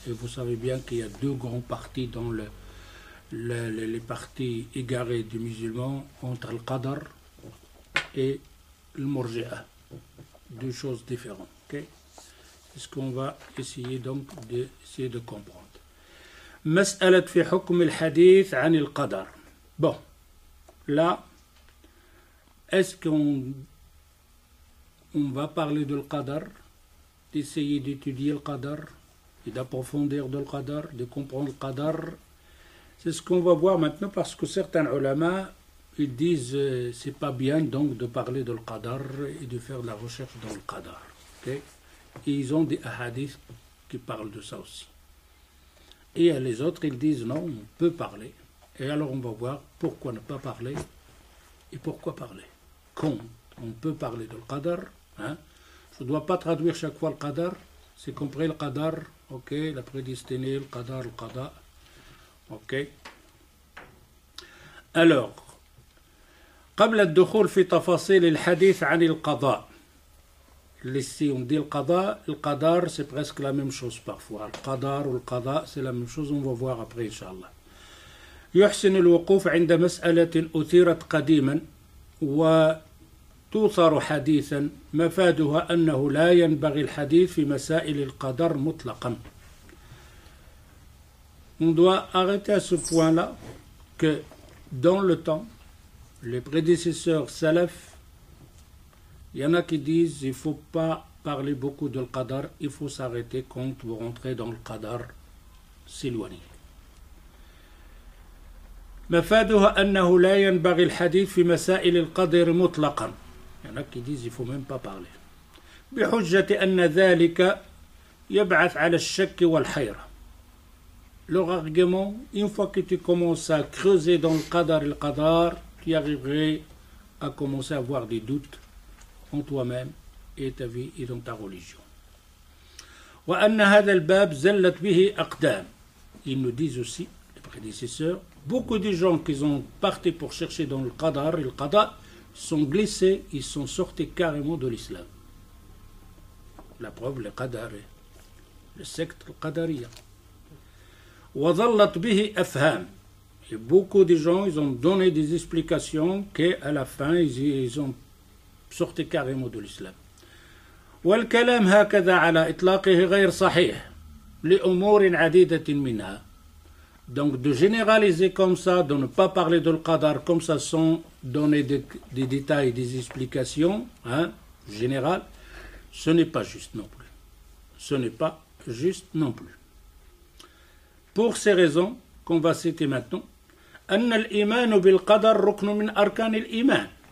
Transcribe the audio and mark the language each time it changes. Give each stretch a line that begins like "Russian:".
French: Et vous savez bien qu'il y a deux grands partis dans les partis égarés des musulmans, entre le qadar et le murji'a. Deux choses différentes. Okay? C'est ce qu'on va essayer donc de comprendre.
Arabic: مسألة في حكم الحديث عن القدر.
French: Bon, là, est-ce qu'on va parler de le qadar, d'essayer d'étudier le qadar et d'approfondir de le qadar, de comprendre le qadar? C'est ce qu'on va voir maintenant, parce que certains ulama, ils disent c'est pas bien donc de parler de le qadar et de faire de la recherche dans le qadar. Okay? Et ils ont des hadiths qui parlent de ça aussi. Et les autres, ils disent non, on peut parler. Et alors on va voir pourquoi ne pas parler et pourquoi parler. Quand on peut parler de le qadar, hein? Je ne dois pas traduire chaque fois le qadar, c'est compris le qadar, ok, la prédestinée, le qadar, le qada, ok. Alors,
Arabic: قبل الدخول في تفاصيل الحديث عن القضاء.
French: Ici on dit le qadar c'est presque la même chose parfois. Le qadar ou le qada c'est la même chose, on va voir après Inch'Allah.
Arabic: يحسن الوقوف عند مسألة أثيرت قديما وتوثر حديثا مفادها أنه لا ينبغي الحديث في مسائل القدر مطلقا.
French: On doit arrêter à ce point-là que dans le temps, les prédécesseurs salaf, il y en a qui disent il ne faut pas parler beaucoup de le qadar, il faut s'arrêter quand vous rentrez dans le qadar, s'éloigner.
Arabic: مفادها أنه لا ينبغي الحديث في مسائل القدر مطلقا.
French: Il y en a qui disent il ne faut même pas parler.
Arabic: بحجة أن ذلك يبعث على الشك والحيرة.
French: Leur argument, une fois que tu commences à creuser dans le qadar et le qadar, tu arriverais à commencer à avoir des doutes en toi-même et ta vie et dans ta religion.
Arabic: وأن هذا الباب زلت به أقدام.
French: Ils nous disent aussi, les prédécesseurs, beaucoup de gens qui ont parti pour chercher dans le qadar et le qada sont glissés, ils sont sortis carrément de l'islam. La preuve, le Qadari, le secte Qadariya.
Arabic: وظلت به أفهام.
French: Et beaucoup de gens, ils ont donné des explications qu'à la fin, ils ont sorti carrément de l'islam.
Arabic: والكلام هكذا على إطلاقه غير صحيح لأمور عديدة منها.
French: Donc de généraliser comme ça, de ne pas parler de l'Qadar comme ça sans donner des détails, des explications générales, ce n'est pas juste non plus. Ce n'est pas juste non plus. Pour ces raisons qu'on va citer maintenant,
Arabic: أن الإيمان بالقدر ركن من أركان الإيمان.